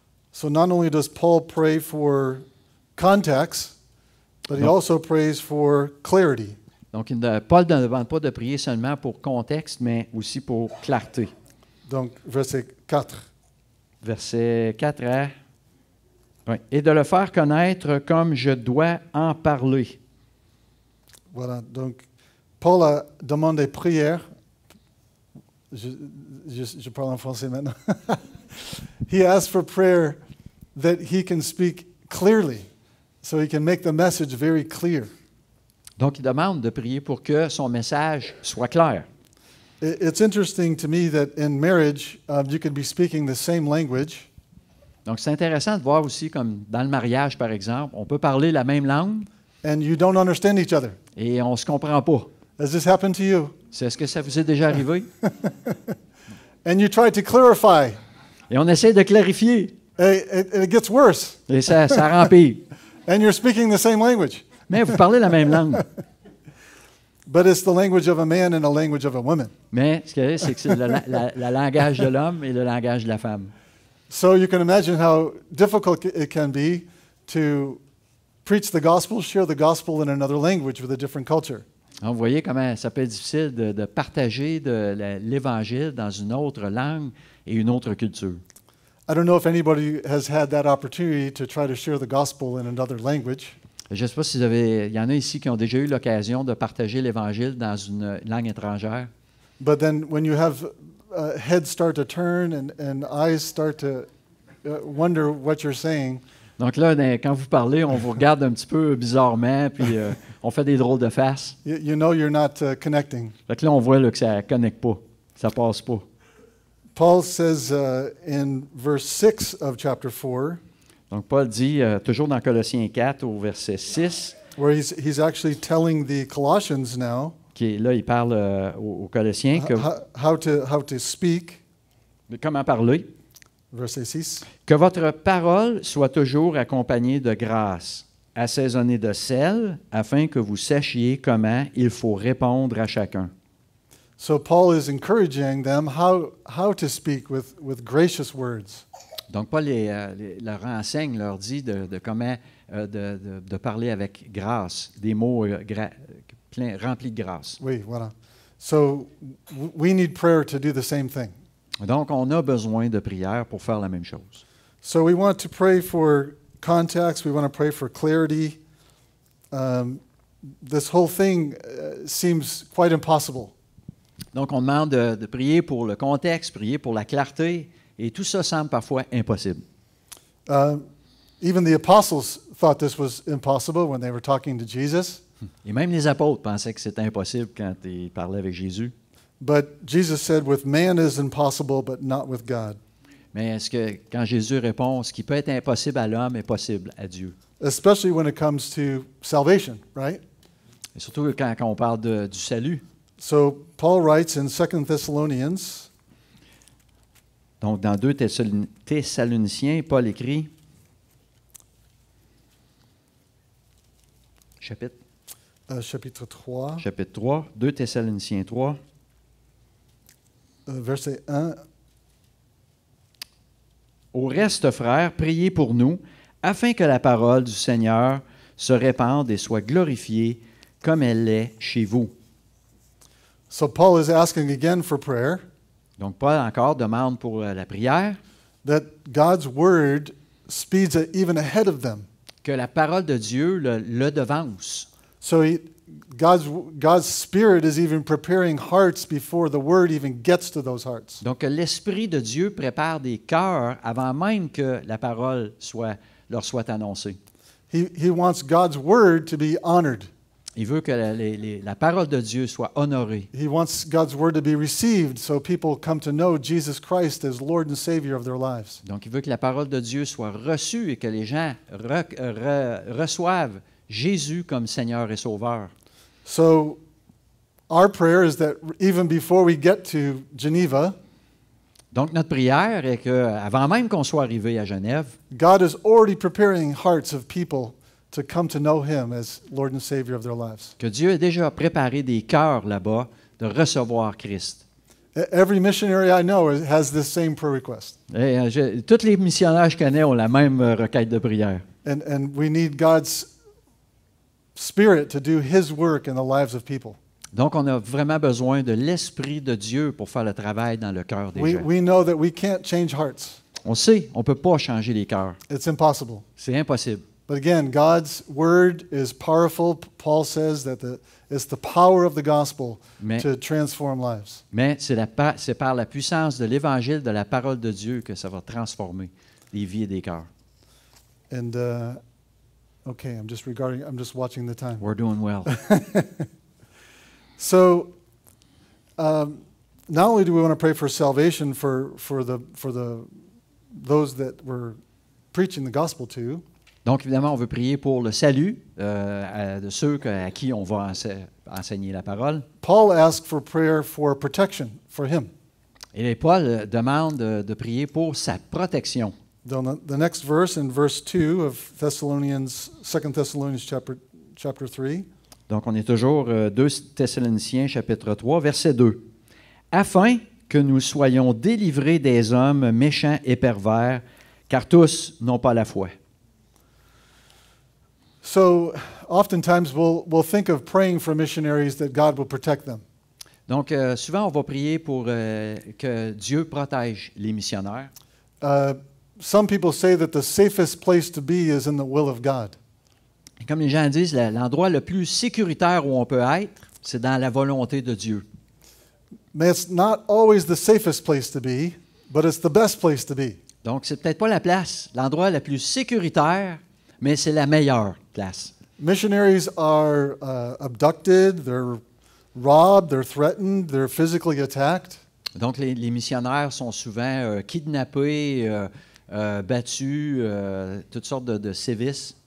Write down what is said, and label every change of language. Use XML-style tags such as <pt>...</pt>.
<en>so not only does Paul pray for context, but he also prays for clarity.</en> <fr>donc Paul ne demande pas de prier seulement pour contexte, mais aussi pour clarté. Donc, verset 4. Verset 4 à... Oui. Et de le faire connaître comme je dois en parler. Voilà, donc Paul a demandé prière. Je parle en français maintenant.</fr> <en>He asked for prayer that he can speak clearly, so he can make the message very clear.</en> <fr>Donc, il demande de prier pour que son message soit clair.</fr> <en>It's interesting to me that in marriage, you can be speaking the same language,</en> <fr>Donc, c'est intéressant de voir aussi, comme dans le mariage, par exemple, on peut parler la même langue</fr> <en>and you don't understand each other.</en> <fr>et on ne se comprend pas.</fr> <en>Has this happened to you?</en> <fr>Est-ce que ça vous est déjà arrivé?</fr> <en>And you try to clarify,</en> <fr>Et on essaie de clarifier</fr> <en>and it gets worse,</en> <fr>et ça rempire.</fr> <en>and you're speaking the same language.</en> <fr>Mais vous parlez la même langue.</fr> <en>But it's the language of a man and a language of a woman.</en> <fr>Mais ce que c'est le langage de l'homme et le langage de la femme.</fr> <en>So you can imagine how difficult it can be to preach the gospel, share the gospel in another language with a different culture.</en> <fr>Donc, vous voyez comment ça peut être difficile de partager l'Évangile dans une autre langue et une autre culture.</fr> <en>I don't know if anybody has had that opportunity to try to share the gospel in another language.</en> <fr>Je ne sais pas si il y en a ici qui ont déjà eu l'occasion de partager l'Évangile dans une langue étrangère.</fr> <en>But then when you have heads start to turn and eyes start to wonder what you're saying,</en> <fr>Donc là, quand vous parlez, on vous regarde un petit peu bizarrement, puis on fait des drôles de faces.</fr> <en>you know you're not connecting.</en> <fr>Fait que là, on voit là, que ça ne connecte pas, ça ne passe pas.</fr> <en>Paul says in verse 6 of chapter 4,</en> <fr>Donc Paul dit, toujours dans Colossiens 4, au verset 6,</fr> <en>where he's actually telling the Colossians now</en> <fr>là, il parle aux Colossiens</fr> <en>how to speak.</en> <fr>Comment parler. Verset 6. Que votre parole soit toujours accompagnée de grâce, assaisonnée de sel, afin que vous sachiez comment il faut répondre à chacun.</fr> <en>So Paul is encouraging them how to speak with gracious words.</en> <fr>Donc Paul leur enseigne, leur dit de comment de parler avec grâce, des mots remplis de grâce. Oui, voilà.</fr> <en>So we need prayer to do the same thing.</en> <fr>Donc on a besoin de prière pour faire la même chose.</fr> <en>So we want to pray for context. We want to pray for clarity. This whole thing seems quite impossible.</en> <fr>Donc on demande de prier pour le contexte, prier pour la clarté, et tout ça semble parfois impossible.</fr> <en>Even the apostles thought this was impossible when they were talking to Jesus.</en> <fr>Et même les apôtres pensaient que c'était impossible quand ils parlaient avec Jésus.</fr> <en>But Jesus said, with man is impossible, but not with God.</en> <fr>Mais est-ce que quand Jésus répond, ce qui peut être impossible à l'homme est possible à Dieu?</fr> <en>Especially when it comes to salvation, right?</en> <fr>Et surtout quand on parle du salut.</fr> <en>So Paul writes in 2 Thessalonians,</en> <fr>donc dans 2 Thessaloniciens, Paul écrit, chapitre</fr> <en>3,</en> <fr>chapitre 3, 2 Thessaloniciens 3, verset 1. Au reste, frères, priez pour nous, afin que la parole du Seigneur se répande et soit glorifiée comme elle l'est chez vous.</fr> <en>So Paul is asking again for prayer.</en> <fr>Donc Paul encore demande pour la prière</fr> <en>That God's word speeds even ahead of them.</en> <fr>que la parole de Dieu le devance.</fr> <en>So God's Spirit is even preparing hearts before the Word even gets to those hearts.</en> <fr>Donc, l'Esprit de Dieu prépare des cœurs avant même que la parole leur soit annoncée.</fr> <en>He wants God's Word to be honored.</en> <fr>Il veut que la parole de Dieu soit honorée.</fr> <en>He wants God's Word to be received so people come to know Jesus Christ as Lord and Savior of their lives.</en> <fr>Donc, il veut que la parole de Dieu soit reçue et que les gens reçoivent Jésus comme Seigneur et Sauveur.</fr> <en>So our prayer is that even before we get to Geneva,</en> <fr>Donc, notre prière est qu'avant même qu'on soit arrivé à Genève,</fr> <en>God is already preparing hearts of people to come to know Him as Lord and Savior of their lives.</en> <fr>que Dieu a déjà préparé des cœurs là-bas de recevoir Christ.</fr> <en>Every missionary I know has this same prayer request.</en> <fr>Et, tous les missionnaires que je connais ont la même requête de prière.</fr> <en>And we need God's Spirit to do His work in the lives of people.</en> <fr>Donc, on a vraiment besoin de l'Esprit de Dieu pour faire le travail dans le cœur des gens.</fr> <en>We know that we can't change hearts.</en> <fr>On sait, on ne peut pas changer les cœurs.</fr> <en>It's impossible.</en> <fr>C'est impossible.</fr> <en>But again, God's Word is powerful. Paul says that it's the power of the gospel to transform lives.</en> <fr>Mais c'est par la puissance de l'Évangile, de la parole de Dieu, que ça va transformer les vies et des cœurs.</fr> <en>And okay, I'm just watching the time. We're doing well. So, not only do we want to pray for salvation for those that we're preaching the gospel to.</en> <fr>Donc, évidemment, on veut prier pour le salut de ceux à qui on va enseigner la parole.</fr> <en>Paul asked for prayer for protection for him.</en> <fr>Et Paul demande de prier pour sa protection.</fr> <en>The next verse, in verse 2 of 2 Thessalonians chapter 3.</en> <fr>Donc, on est toujours 2 Thessaloniciens, chapitre 3, verset 2. « Afin que nous soyons délivrés des hommes méchants et pervers, car tous n'ont pas la foi. »</fr> <en>So, oftentimes we'll think of praying for missionaries that God will protect them.</en> <fr>Donc, souvent, on va prier pour que Dieu protège les missionnaires.</fr> <en>Some people say that the safest place to be is in the will of God.</en> <fr>Et comme les gens disent, l'endroit le plus sécuritaire où on peut être, c'est dans la volonté de Dieu.</fr> <en>But it's not always the safest place to be, but it's the best place to be.</en> <fr>Donc, c'est peut-être pas l'endroit le plus sécuritaire, mais c'est la meilleure place.</fr> <en>Missionaries are abducted, they're robbed, they're threatened, they're physically attacked.</en> <fr>Donc, les missionnaires sont souvent kidnappés, battus, toutes sortes de sévices.</fr>